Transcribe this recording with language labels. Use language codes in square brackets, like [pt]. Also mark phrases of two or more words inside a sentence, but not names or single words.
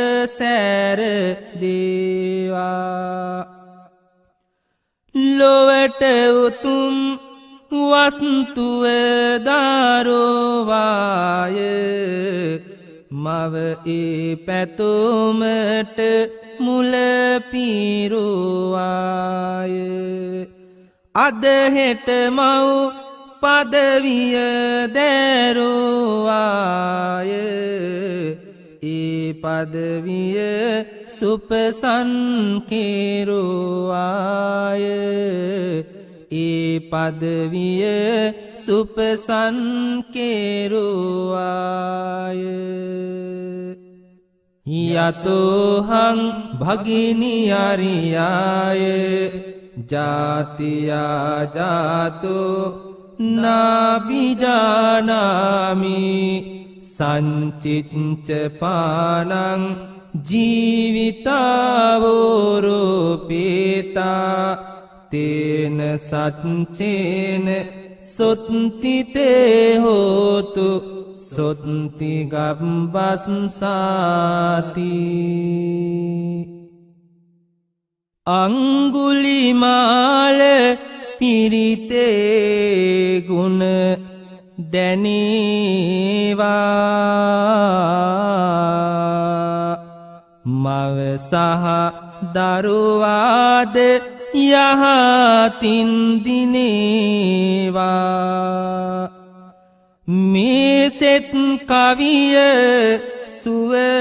[si] සෑරදේවා ලොවට උතුම් වස්තුව දාරෝවාය මව ඒ පැතුමට මුල පිරුවාය අද හෙට මව් පදවිය දැරුවාය ඒ පදවිය සුපසන් කෙරුවාය ඒ පදවිය සුපසන් කෙරුවාය [pi] යතෝහං භගිනි අරියාය ජාතියා ජාතෝ නාබිජානාමි සංචිච්ච පානං ජීවිතාවෝරෝපේතා තේන සච්චේන සොත්තිතේ හෝතු සොත්ති [si] ගබ්බස්සාති අංගුලිමාල පිරිතේ ගුණ දැනේවා මව සහ දරුවාද යහතින් දිනේවා මේ සෙත් කවිය සුව